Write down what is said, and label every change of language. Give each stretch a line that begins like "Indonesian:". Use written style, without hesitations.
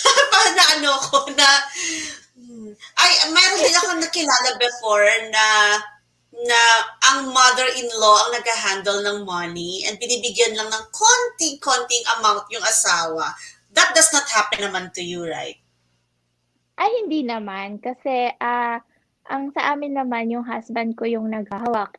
Filipino: Parang na ano ko na, ay, mayroon din ako nakilala
English: before
Filipino: na ang mother-in-law ang nag-handle ng money and binibigyan lang ng konting-konting amount yung asawa.
English: That does not happen
Filipino: naman
English: to you, right?
Filipino: Ay, hindi naman. Kasi, ang sa amin naman, yung husband ko yung naghahawak.